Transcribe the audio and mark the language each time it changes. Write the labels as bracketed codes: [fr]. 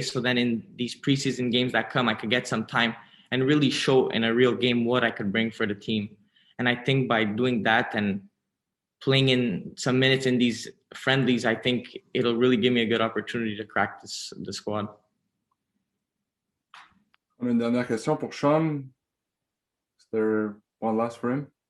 [en] So then in these preseason games that come, I could get some time and really show in a real game what I could bring for the team. And I think by doing that and playing in some minutes in these friendlies, I think it'll really give me a good opportunity to crack the squad. [fr] On a une dernière question pour Sean. [en] Is there one last for him?